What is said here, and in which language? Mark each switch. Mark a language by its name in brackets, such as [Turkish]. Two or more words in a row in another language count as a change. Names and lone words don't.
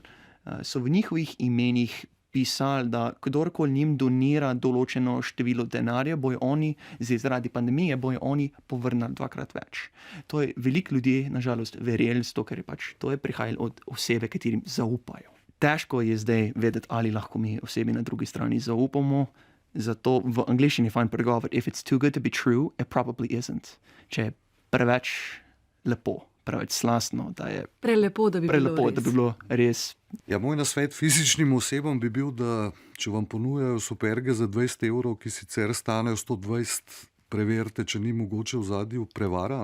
[Slovenian] So v njihovih imenih pisali, da kdorkoli njim donira določeno število denarja, bojo oni, zaradi pandemije, bojo oni povrnili 2-krat več. To je veliko ljudi, nažalost, verjeli, ker je pač to je prihajalo od osebe, katerim zaupajo. Težko je zdaj vedeti, ali lahko mi osebi na drugi strani zaupamo, Zato v angleščini je fajn pregovor: [English] if it's too good to be true, it probably isn't. [Slovenian] Če je preveč lepo, preveč slastno, da je Prelepo, da bi prelepo, bilo da bi res. bilo res. Ja, moj nasvet fizičnim osebam bi bil, da če vam ponujajo superge za 20 evrov, ki sicer stanejo 120, preverite, če ni mogoče v zadju prevara.